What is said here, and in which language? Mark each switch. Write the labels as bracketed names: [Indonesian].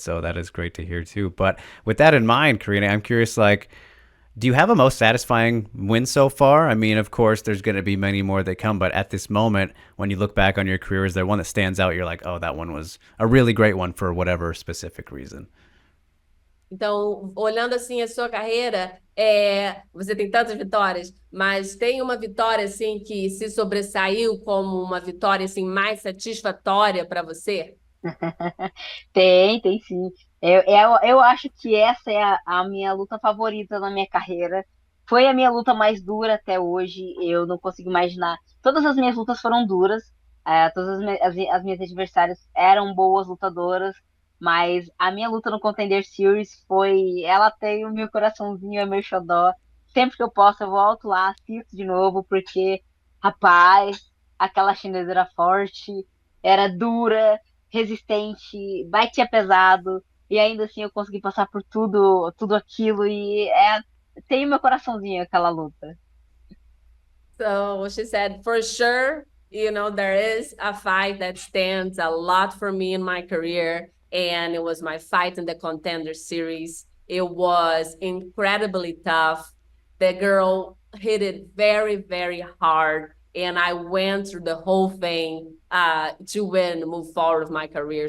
[English] So that is great to hear too. But with that in mind, Karina, I'm curious, like, do you have a most satisfying win so far? I mean, of course, there's going to be many more that come, but at this moment, when you look back on your career, is there one that stands out? You're like, oh, that one was a really great one for whatever specific reason. [Portuguese] Então, olhando assim a sua carreira, você tem tantas vitórias, mas tem uma vitória assim que se sobressaiu como uma vitória assim mais satisfatória para você? Tem sim. Eu acho que essa é a minha luta favorita na minha carreira. Foi a minha luta mais dura até hoje. Eu não consigo imaginar. Todas as minhas lutas foram duras. Todas as minhas adversárias eram boas lutadoras. Mas a minha luta no Contender Series foi. Ela tem o meu coraçãozinho, é meu xodó. Sempre que eu posso, eu volto lá, assisto de novo, porque, rapaz, aquela chinesa era forte, era dura, resistente, batia pesado, e ainda assim eu consegui passar por tudo aquilo, e tem o meu coraçãozinho aquela luta. [English] So she said, for sure, there is a fight that stands a lot for me in my career, and it was my fight in the Contender Series. It was incredibly tough. The girl hit it very, very hard, and I went through the whole thing to win, move forward with my career.